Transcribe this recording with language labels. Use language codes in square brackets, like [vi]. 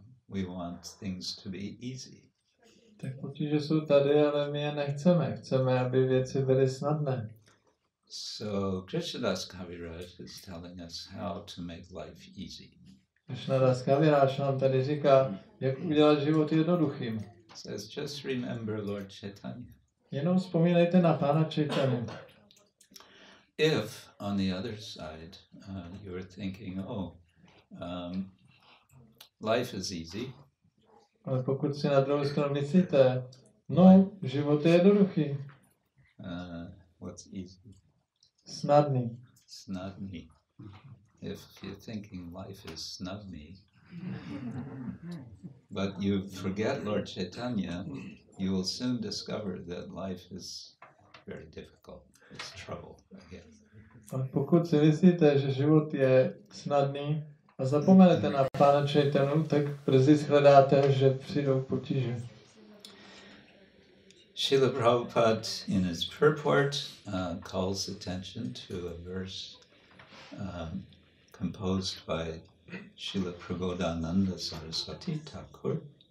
[en] We want things to be easy. [cs] Tak potíže jsou tady, ale my je nechceme. Chceme, aby věci byly snadné. [en] So Krishna Kaviraj is telling us how to make life easy. [cs] Krishna Kšétra nám tady říká, jak udělat život jednoduchým. [en] Says just remember Lord Chaitanya. [cs] Jenom vzpomínejte na Pána Chaitanya. [en] If on the other side you were thinking, life is easy. [cs] Ale pokud si na druhou stranu myslíte, no, život je jednoduchý. [en] What's easy? [cs] Snadný. Snadnými. [en] If you're thinking life is snadnými, but you forget Lord Chaitanya, you will soon discover that life is very difficult. It's trouble again. [cs] A pokud si myslíte, že život je snadný a zapomenete na Pána Chaitanu, tak brzy shledáte, že přijdou potíže. [en] Srila Prabhupada in his purport calls attention to a verse composed by Srila Prabodhananda Saraswati Thakur.